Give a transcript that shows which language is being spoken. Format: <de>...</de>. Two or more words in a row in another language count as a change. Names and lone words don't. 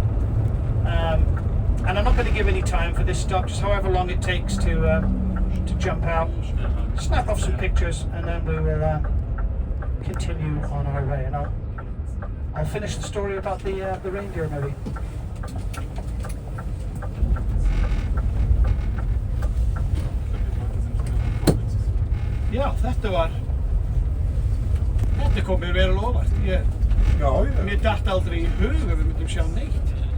<en>And I'm not going to give any time for this stop, just however long it takes to jump out, snap off some pictures, and then we will continue on our way. And I'll finish the story about the reindeer maybe.</en> <is>Já, þetta kom mér vel á óvart. Mér datt aldrei í hug að við myndum sjá neitt.</is>